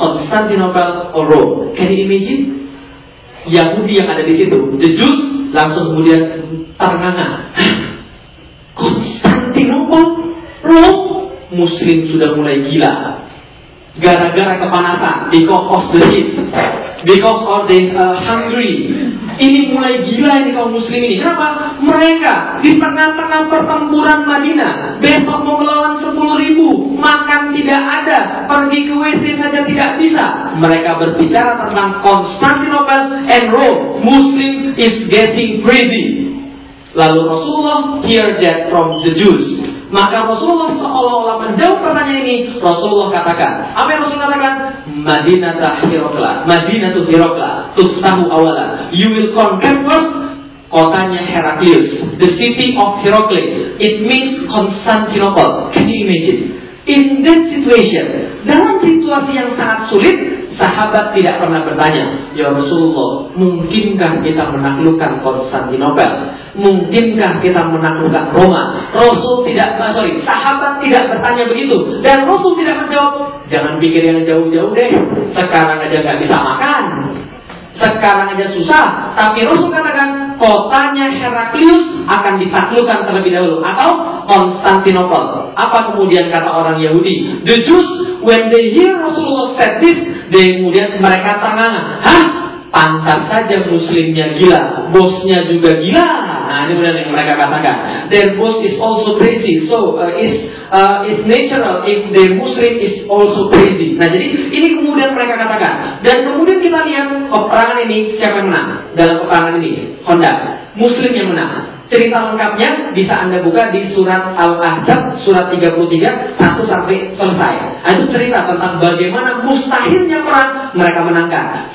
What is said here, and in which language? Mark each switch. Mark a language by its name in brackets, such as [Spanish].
[English] Constantinople or Rome? Can you imagine? [Indonesian] Yahudi yang ada di situ, [English] the Jews [Indonesian] langsung kemudian ternganga. Constantinople, Rome, Muslim sudah mulai gila. Gara-gara kepanasan, [English] because of the heat, because of the hungry. [Indonesian] Ini mulai gila ini kaum muslim ini. Kenapa? Mereka di tengah-tengah pertempuran Madinah, besok mau melawan 10.000, makan tidak ada, pergi ke WC saja tidak bisa. Mereka berbicara tentang Constantinople and Rome. [English] Muslim is getting crazy. Lalu Rasulullah hear that from the Jews. [Indonesian] Maka Rasulullah seolah-olah menjawab pertanyaan ini. Rasulullah katakan, apa yang Rasulullah katakan? [Arabic] Madinata hirokla, Madinatu hirokla, tustahu awala. [English] You will conquer first kotanya Heraklius, the city of Heraklius. It means Constantinople. Can you imagine? In this situation, [Indonesian] dalam situasi yang sangat sulit, sahabat tidak pernah bertanya, Ya Rasulullah, mungkinkah kita menaklukkan Konstantinopel? Mungkinkah kita menaklukkan Roma? Sahabat tidak bertanya begitu. Dan Rasul tidak menjawab, jangan pikir yang jauh-jauh deh. Sekarang aja gak bisa makan. Sekarang aja susah. Tapi Rasul katakan, kotanya Heraklius akan ditaklukkan terlebih dahulu. Atau Konstantinopel. Apa kemudian kata orang Yahudi? [English] The Jews, when they hear Rasulullah said this, [Indonesian] dan kemudian mereka tangan, hah? Pantas saja muslimnya gila, bosnya juga gila. Nah ini benar yang mereka katakan. [English] Their boss is also crazy, so it's natural if their muslim is also crazy. [Indonesian] Nah jadi ini kemudian mereka katakan. Dan kemudian kita lihat peperangan ini siapa yang menang dalam peperangan ini? Honda, muslim yang menang. Cerita lengkapnya bisa Anda buka di surat Al-Ahzab, surat 33, 1 sampai selesai. Itu cerita tentang bagaimana mustahilnya perang mereka menangkan.